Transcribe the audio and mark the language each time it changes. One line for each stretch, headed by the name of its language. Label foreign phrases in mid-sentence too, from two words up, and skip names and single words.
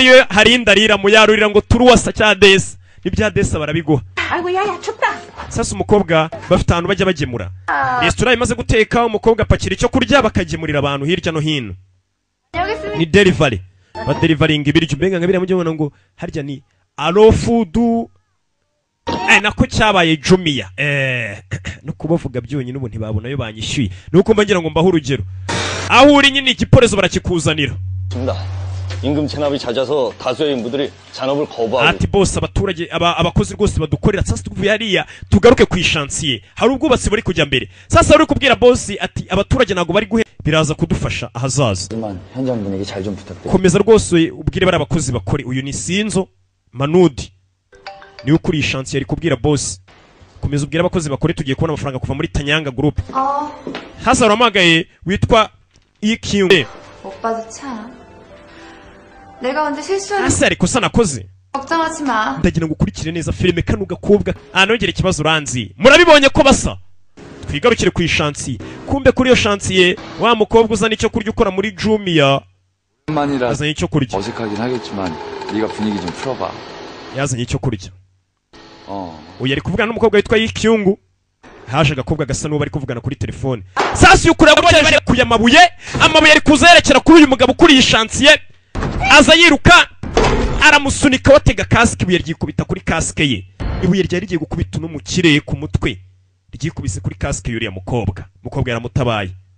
Kinyarwanda: ariyo hari ndarira mu yarurira ngo turuwasa cya desi n'ibya desi barabiguha sasa umukobwa bafite ahantu bajya bagemura resitora imaze guteka umukobwa apakira icyo kurya bakagemurira abantu hirya no hino ni delivery badelivaringa ibiryo mbenga ngabira mujye mubona ngo harya ni alo fudu nako cyabaye Jumia no kubavuga byonyine ubu ntibabona yo banyishyuye nuko mbagira ngo mbaho urugero aho uri nyine igiporezo barakikuzanira
Korean: 임금 체납이 잦아서 다수의 인부들이 잔업을 거부하고
Kinyarwanda: ati boss abaturage abakozi rwose badukorera sasa tuvuye hariya tugaruke ku ishansiye hari ubwubatsi buri kujya mbere sasa uri kubwira boss ati abaturage nago bari guhe biraza kudufasha ahazaza
Korean: 현장 분위기 잘 좀 부탁드립니다.
Kinyarwanda: komeza rwose ubwire bari abakozi bakore uyu ni Sinzo Manudi ni ukuri ishansiye ari kubwira boss komeza ubwire abakozi bakore tugiye kubona amafaranga kuva muri Tanyanga group hasa uramagaye witwa EQ
Korean: 오빠도 참. 내가 언제 실수를
Kinyarwanda: ase ariko sa nakoze
Korean: 걱정하지 마.
Kinyarwanda: ndagira ngo ukurikire neza filime kano gakobwa anongera ikibazo uranzi murabibonye ko basa twigarukire ku ishansiye kumbe kuri iyo shansiye wa mukobwa uzana icyo kurya ukora muri Jumia
Korean: 만이라
Kinyarwanda: yazanye icyo kurya
Korean: 어색하긴 하겠지만 네가 분위기 좀 풀어봐.
Kinyarwanda: yazanye icyo kurya uyu ari kuvugana n'umukobwa witwa Yikyungu haje agakobwa gasa n'uwo bari kuvugana kuri telefone sasa uyu kureba bari kuya amabuye ari kuzerekera kuri uyu mugabo kuri iyi shansiye aza yiruka aramusunika watega kasike ibuye ryikubita kuri kasike ye ibuye ryari rigiye gukubita no mu kirere ku mutwe ryikubise kuri kasike yuriya mukobwa yaramutabaye